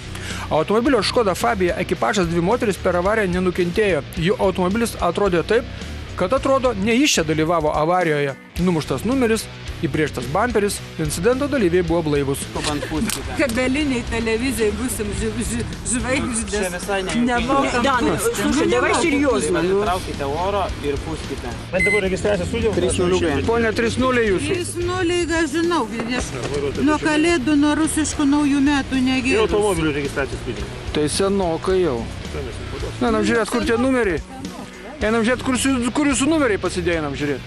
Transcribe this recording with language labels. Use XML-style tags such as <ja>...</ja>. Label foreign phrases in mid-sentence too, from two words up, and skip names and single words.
<lt>Automobilio Škoda Fabia ekipažas 2 moteris per avariją nenukentėjo. Jų automobilis atrodė taip, kad atrodo, ne jis čia dalyvavo avarijoje. Numuštas numeris, įbrėžtas bamperis, incidento dalyviai buvo blaivus. Kabeliniai televizijai būsim žvaigždės. Čia visai Nemokam.</lt> <ru>Слушай, давай серьезно.</ru> <lt>Traukite oro ir pūskite. Bet dabar registracija studijų. 3-0. Pone 3-0 jūsų. 3-0, aš žinau, nuo kalėdų, nuo rusiškų naujų metų Ir negėriau. automobilių registracija studijų. Tai senokai jau. Einam žiūrėt, kur tie numeriai. Einam žiūrėt, kur jūsų numeriai pasidėjo, einam žiūrėt.</lt>